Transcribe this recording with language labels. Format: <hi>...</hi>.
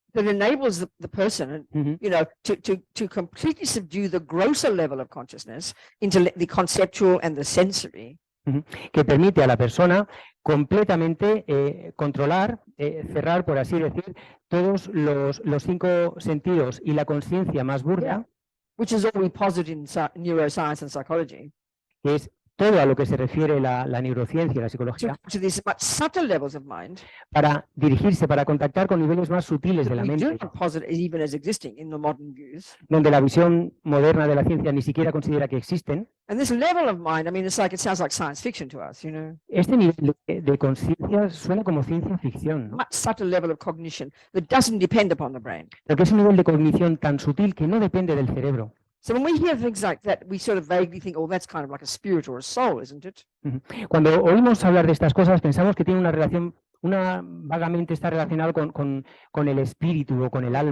<en>That enables the person, to completely subdue the grosser level of consciousness into the conceptual and the sensory.</en> <es>Que permite a la persona completamente controlar, cerrar, por así decir, todos los 5 sentidos y la conciencia más burda.</es> <en>Which is all we posit in neuroscience and psychology.</en> <es>Que es todo a lo que se refiere la neurociencia y la psicología,</es> <en>to these much subtle levels of mind,</en> <es>para dirigirse, para contactar con niveles más sutiles de la mente,</es> <en>even as existing in the modern views.</en> <es>Donde la visión moderna de la ciencia ni siquiera considera que existen.</es> <en>And this level of mind, I mean, it sounds like science fiction to us,</en> <es>Este nivel de conciencia suena como ciencia ficción, ¿no?</es> <en>Much subtle level of cognition that doesn't depend upon the brain.</en> <es>Porque es un nivel de cognición tan sutil que no depende del cerebro.</es> <en>So when we hear things like that, we sort of vaguely think, oh, that's kind of like a spirit or a soul, isn't it?</en> <es>Cuando oímos hablar de estas cosas, pensamos que tiene una relación, vagamente está relacionado con el espíritu o con el alma.</es>